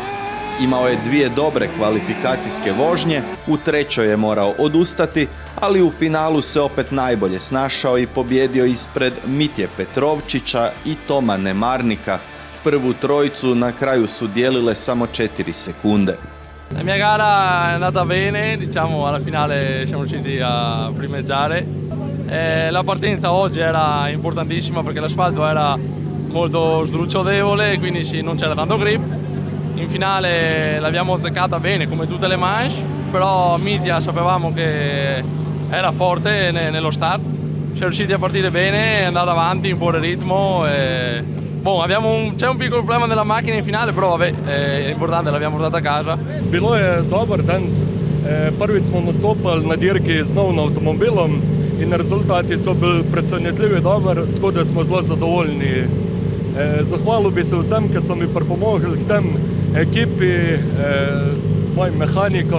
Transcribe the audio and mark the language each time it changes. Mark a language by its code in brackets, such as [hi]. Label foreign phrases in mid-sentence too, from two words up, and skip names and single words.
[hr] Imao je 2 dobre kvalifikacijske vožnje, u 3. je morao odustati, ali u finalu se opet najbolje snašao i pobjedio ispred Mitje Petrovčića i Toma Nemarnika. Prvu trojicu na kraju su dijelile samo 4 sekunde. [it] La mia gara è andata bene, diciamo alla finale siamo riusciti a primeggiare. La partenza oggi era importantissima perché l'asfalto era molto sdrucciolevole, quindi non c'era tanto grip. In finale l'abbiamo azzeccata bene come tutte le manche, però Mitja sapevamo che era forte nello start. Siamo riusciti a partire bene, andare avanti, imporre ritmo. C'è un piccolo problema nella macchina in finale, però vabbè, è importante, l'abbiamo portata a casa. [sl] Bilo je dober danes. Prvič smo nastopili na dirki z novim avtomobilom in rezultati so bili presenetljivi dober, tako da smo zelo zadovoljni. Zahvalil bi se vsem, ki so mi pripomogli k tem ekipi, mojim mehanikom.